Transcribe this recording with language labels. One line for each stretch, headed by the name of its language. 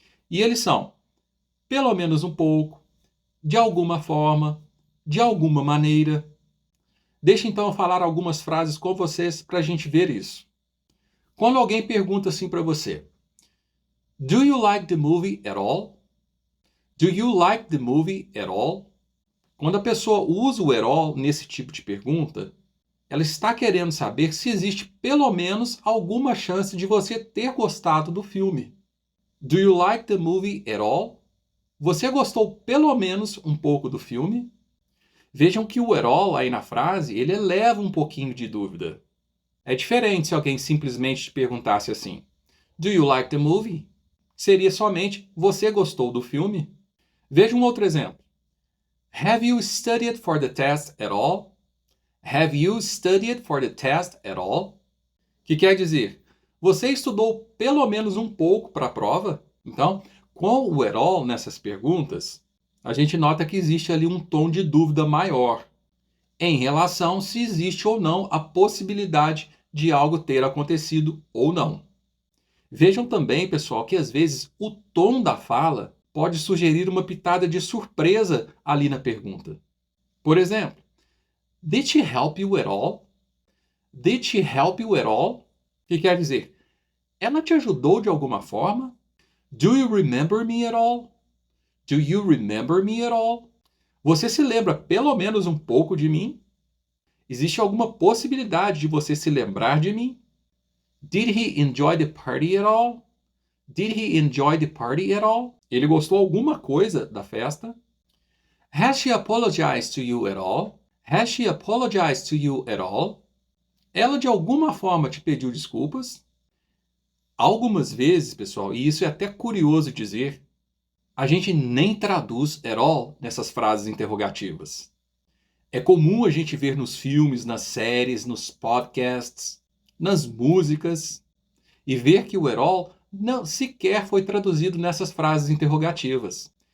Portuguese: E eles são pelo menos um pouco, de alguma forma, de alguma maneira. Deixa então eu falar algumas frases com vocês para a gente ver isso. Quando alguém pergunta assim para você:
English: Do you like the movie at all? Do you like the movie at all?
Portuguese: Quando a pessoa usa o at all nesse tipo de pergunta, ela está querendo saber se existe pelo menos alguma chance de você ter gostado do filme.
English: Do you like the movie at all?
Portuguese: Você gostou pelo menos um pouco do filme? Vejam que o at all aí na frase, ele eleva um pouquinho de dúvida. É diferente se alguém simplesmente te perguntasse assim:
English: Do you like the movie?
Portuguese: Seria somente: Você gostou do filme? Veja um outro exemplo.
English: Have you studied for the test at all? Have you studied for the test at all?
Portuguese: Que quer dizer: Você estudou pelo menos um pouco para a prova? Então, com o at all nessas perguntas, a gente nota que existe ali um tom de dúvida maior em relação se existe ou não a possibilidade de algo ter acontecido ou não. Vejam também, pessoal, que às vezes o tom da fala pode sugerir uma pitada de surpresa ali na pergunta. Por exemplo,
English: Did she help you at all? Did she help you at all?
Portuguese: Que quer dizer, ela te ajudou de alguma forma?
English: Do you remember me at all? Do you remember me at all?
Portuguese: Você se lembra pelo menos um pouco de mim? Existe alguma possibilidade de você se lembrar de mim?
English: Did he enjoy the party at all? Did he enjoy the party at all?
Portuguese: Ele gostou alguma coisa da festa?
English: Has she apologized to you at all? Has she apologized to you at all?
Portuguese: Ela de alguma forma te pediu desculpas? Algumas vezes, pessoal, e isso é até curioso dizer, a gente nem traduz at all nessas frases interrogativas. É comum a gente ver nos filmes, nas séries, nos podcasts, nas músicas, e ver que o at all não sequer foi traduzido nessas frases interrogativas.